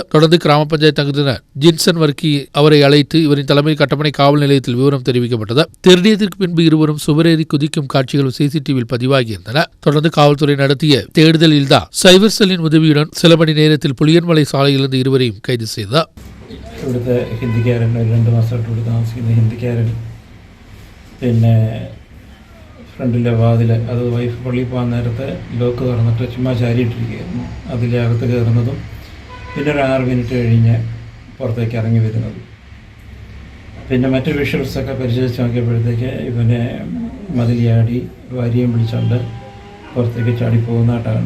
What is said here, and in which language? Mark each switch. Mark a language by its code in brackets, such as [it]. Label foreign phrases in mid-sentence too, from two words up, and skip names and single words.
[ta] தொடர்ந்து கிராம பஞ்சாயத்து அங்கத்தினர் ஜின்சன் வர்க்கி அவரை அழைத்து இவரின் தலைமையில் கட்டப்பனை காவல் நிலையத்தில் விவரம் தெரிவிக்கப்பட்டது. திருடியதற்கு பின்பு இருவரும் சுவரேறி குதிக்கும் காட்சிகளும் சிசிடிவியில் பதிவாகியிருந்தன. தொடர்ந்து காவல்துறை நடத்திய தேடுதலில்தான் சைபர் செல்லின் உதவியுடன் சில மணி நேரத்தில் புளியன்மலை சாலையிலிருந்து இருவரையும் கைது செய்தார். [ml] ഇവിടുത്തെ ഹിന്ദിക്കാരൻ 2 മാസമായിട്ട് ഇവിടെ താമസിക്കുന്ന ഹിന്ദിക്കാരൻ പിന്നെ ഫ്രണ്ടിലെ വാതിൽ അത് വൈഫ് പള്ളിയിൽ പോകാൻ നേരത്തെ ലോക്ക് തുറന്നിട്ട് ചുമ്മാ ചാരിയിട്ടിരിക്കുകയായിരുന്നു. അതിലെ അകത്ത് കയറുന്നതും പിന്നെ ഒരു 6 മിനിറ്റ് കഴിഞ്ഞ് പുറത്തേക്ക് ഇറങ്ങി വരുന്നതും പിന്നെ മറ്റു വിഷ്വൽസൊക്കെ പരിശോധിച്ച് നോക്കിയപ്പോഴത്തേക്ക് ഇവനെ മതിലിയാടി ഭാര്യയും വിളിച്ചുകൊണ്ട് പുറത്തേക്ക് ചാടിപ്പോകുന്നതായിട്ടുണ്ട്.